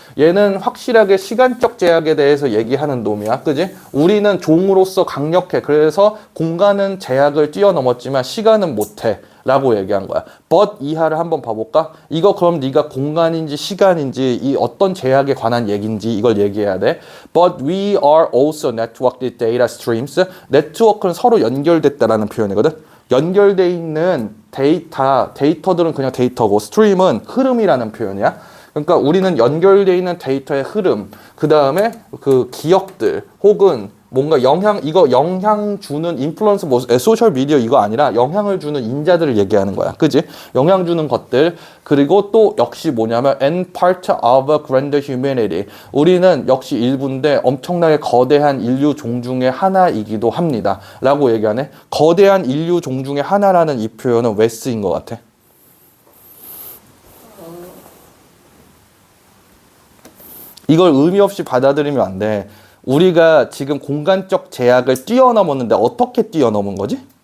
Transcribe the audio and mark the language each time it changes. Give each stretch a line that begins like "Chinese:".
Korean: 얘는 확실하게 시간적 제약에 대해서 얘기하는 놈이야. 그지? 우리는 종으로서 강력해. 그래서 공간은 제약을 뛰어넘었지만 시간은 못해. 라고 얘기한 거야. but 이하를 한번 봐볼까? 이거 그럼 네가 공간인지 시간인지 이 어떤 제약에 관한 얘기인지 이걸 얘기해야 돼.
English: But we are also networked data streams.
Korean: 네트워크는 서로 연결됐다라는 표현이거든. 연결돼 있는 데이터들은 그냥 데이터고 스트림은 흐름이라는 표현이야. 그러니까 우리는 연결돼 있는 데이터의 흐름, 그 다음에 그 기억들 혹은 뭔가 영향 주는 인플루언서 뭐 소셜 미디어 이거 아니라 영향을 주는 인자들을 얘기하는 거야. 그지? 영향 주는 것들. 그리고 또 역시 뭐냐면
English: and part of a grand humanity.
Korean: 우리는 역시 일부인데 엄청나게 거대한 인류 종 중의 하나이기도 합니다. 라고 얘기하네. 거대한 인류 종 중의 하나라는 이 표현은 왜 쓰인 것 같아? 이걸 의미 없이 받아들이면 안 돼. 우리가 지금 공간적 제약을 뛰어넘었는데 어떻게 뛰어넘은 거지?